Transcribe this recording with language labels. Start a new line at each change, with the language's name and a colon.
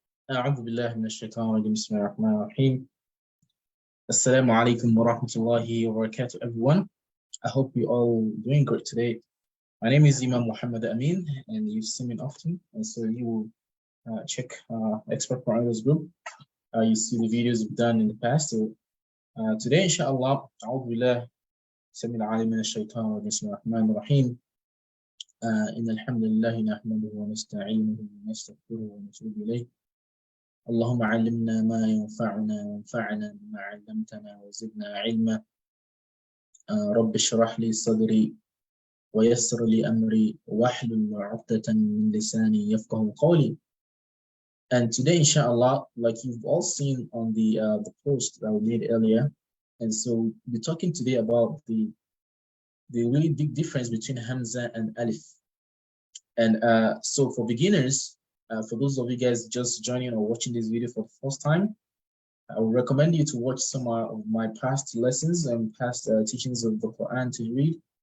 Arabic: أعوذ بالله من الشيطان الرجيم بسم الله الرحمن الرحيم Assalamu alaikum wa rahmatullahi wa barakatuh everyone.
English: I hope you all doing great today. My name is Imam Muhammad Ameen and you've seen me often, and so you will check Expert Parameters group. You see the videos we've done in the past. So today
Arabic: inshallah أعوذ بالله السميع العليم من الشيطان الرجيم بسم الله الرحمن الرحيم إن الحمد لله نحمده ونستعينه ونستغفره ونتوب إليه اللهم علمنا ما ينفعنا وانفعنا بما علمتنا وزدنا علما رب اشرح لي صدري ويسر لي أمري واحلل عقدة من لساني يفقه قولي.
English: And today, inshallah, like you've all seen on the post that we made earlier, and so we're talking today about the really big difference between Hamza and Alif. And so for beginners, for those of you guys just joining or watching this video for the first time, I would recommend you to watch some of my past lessons and past teachings of the Quran to read.